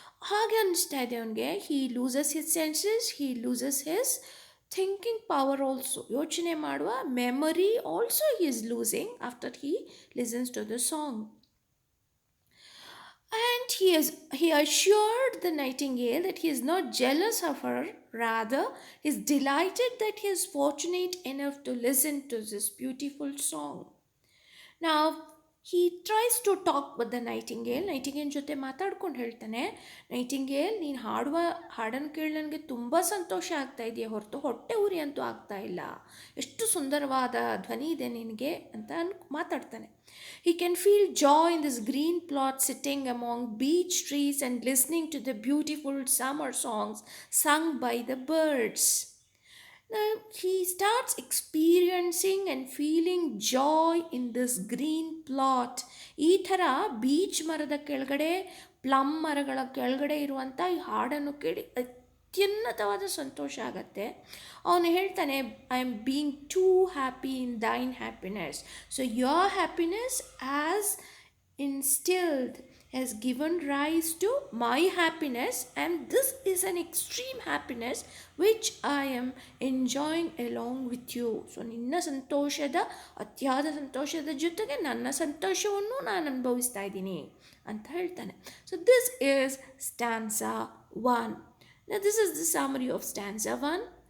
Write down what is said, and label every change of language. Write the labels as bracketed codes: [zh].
[kn] ಹಾಗೆ ಅನ್ನಿಸ್ತಾ ಇದೆ ಅವನಿಗೆ. [en] He loses his senses, he loses his thinking power also. [kn] ಯೋಚನೆ ಮಾಡುವ [en] Memory also he is losing after he listens to the song. And he assured the nightingale that he is not jealous of her, rather he is delighted that he is fortunate enough to listen to this beautiful song. Now he tries to talk with the nightingale. [kn] Nightingale ಜೊತೆ ಮಾತಾಡ್ಕೊಂಡು ಹೇಳ್ತಾನೆ, Nightingale ನೀನು ಹಾಡನ್ನು ಕೇಳಿ ನನಗೆ ತುಂಬ ಸಂತೋಷ ಆಗ್ತಾ ಇದೆಯಾ ಹೊರತು ಹೊಟ್ಟೆ ಉರಿ ಅಂತೂ ಆಗ್ತಾ ಇಲ್ಲ, ಎಷ್ಟು ಸುಂದರವಾದ ಧ್ವನಿ ಇದೆ ನಿನಗೆ ಅಂತ ಮಾತಾಡ್ತಾನೆ. [en] He can feel joy in this green plot sitting among beech trees and listening to the beautiful summer songs sung by the birds. Now he starts experiencing and feeling joy in this green plot. [kn] ಈ ಥರ beach ಮರದ ಕೆಳಗಡೆ, plum ಮರಗಳ ಕೆಳಗಡೆ ಇರುವಂಥ ಈ ಹಾಡನ್ನು ಕೇಳಿ ಅತ್ಯುನ್ನತವಾದ ಸಂತೋಷ ಆಗತ್ತೆ. ಅವನು ಹೇಳ್ತಾನೆ, [en] I am being too happy in thine happiness. So your happiness has instilled has given rise to my happiness, and this is an extreme happiness which I am enjoying along with you. [kn] So ನಿನ್ನ ಸಂತೋಷದ, ಅತಿಯಾದ ಸಂತೋಷದ ಜೊತೆಗೆ ನನ್ನ ಸಂತೋಷವನ್ನು ನಾನು ಅನುಭವಿಸ್ತಾ ಇದ್ದೀನಿ ಅಂತ ಹೇಳ್ತಾನೆ. [en] So this is stanza 1. Now this is the summary of stanza 1.